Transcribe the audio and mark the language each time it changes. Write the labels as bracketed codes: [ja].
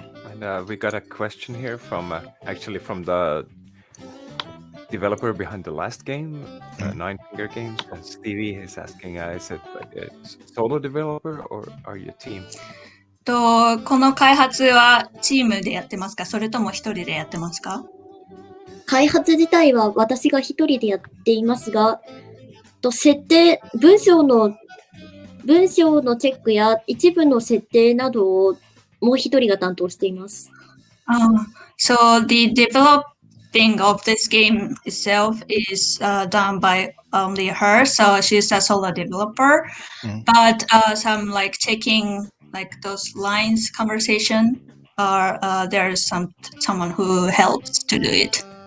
[en] And we got a question here from actually from the developer behind the last game, Nine Finger Games. Stevie is asking, is it a solo developer or are you a team? [ja] この開発はチームでやってますか？それとも一人でやってますか？開発自体は私が一人でやっていますが、設定、文章のチェックや一部の設定などをもう一人が担当しています。 [en] So the developing of this game itself is done by only her, so she's a solo developer. But some like checking like those lines conversation, or there's someone who helps to do it.